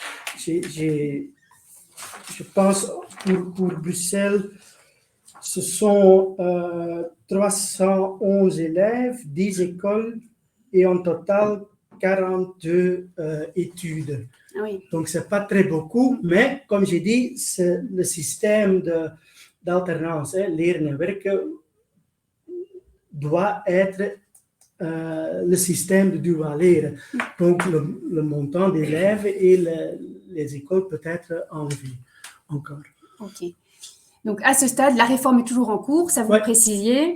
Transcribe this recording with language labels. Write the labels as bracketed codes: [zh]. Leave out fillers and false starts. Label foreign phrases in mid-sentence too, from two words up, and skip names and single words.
[fr] Je pense pour Bruxelles, ce sont 311 élèves, 10 écoles et en total 42 études. Oui. Donc, ce n'est pas très beaucoup, mais comme j'ai dit, c'est le système d'alternance, hein, [nl] leren en werken, [fr] doit être le système de [nl] dual leren. [fr] Donc, le montant d'élèves et les écoles peut être enlevé encore. Ok. Donc, à ce stade, la réforme est toujours en cours, ça vous le précisiez.